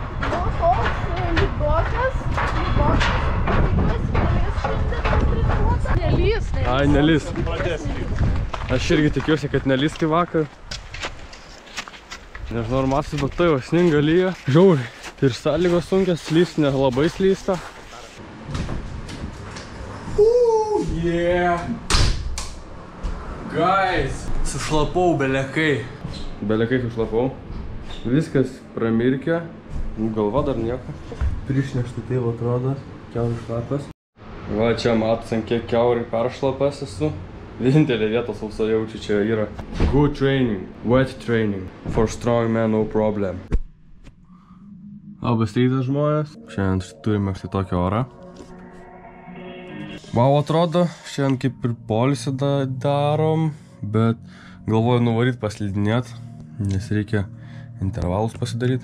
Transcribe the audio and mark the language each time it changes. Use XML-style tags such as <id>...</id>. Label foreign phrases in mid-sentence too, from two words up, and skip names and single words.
<lt>Ai, nelys. Aš irgi tikiuosi, kad nelys kaip vakar. Nežinau, ar matas, bet tai va, sninga lyja. Žiauriai. Ir sąlygos sunkios, slysti nelabai slysta. Yeah! Guys! Sušlapau belekai. Belekai sušlapau. Viskas pramirkė. Galva dar nieko. Prišneštų taip atrodo. Kiaurai šlapas. Va, čia matas, ant kiek kiaurai peršlapas esu. Vienintelė vieta sausa jaučiu čia yra.</lt> <en>Good training, wet training. For strong man, no problem.</en> <lt>Labas rytas, žmonės. Šiandien turime štai tokį orą. Wow, atrodo, šiandien kaip ir poilsį darom, bet galvoju nuvaryt paslidinėt, nes reikia intervalus pasidaryti.</lt>